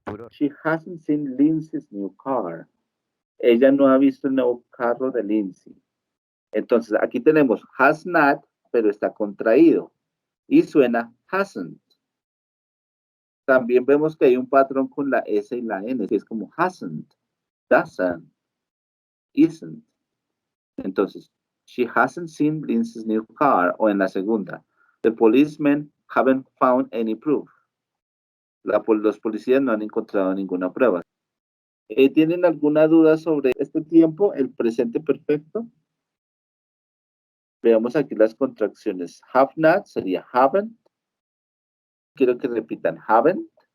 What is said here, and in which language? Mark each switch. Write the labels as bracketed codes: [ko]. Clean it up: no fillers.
[en] She hasn't seen Lindsay's new car. [es] Ella no ha visto el nuevo carro de Lindsay. Entonces, aquí tenemos has not, pero está contraído. Y suena hasn't. También vemos que hay un patrón con la S y la N, que es como hasn't, doesn't, isn't. Entonces, [en] she hasn't seen Lindsay's new car, [es] o en la segunda, [en] the policemen haven't found any proof. [es] Los policías no han encontrado ninguna prueba. ¿Tienen alguna duda sobre este tiempo, el presente perfecto? Veamos aquí las contracciones. Have not sería haven't. Quiero que repitan haven't.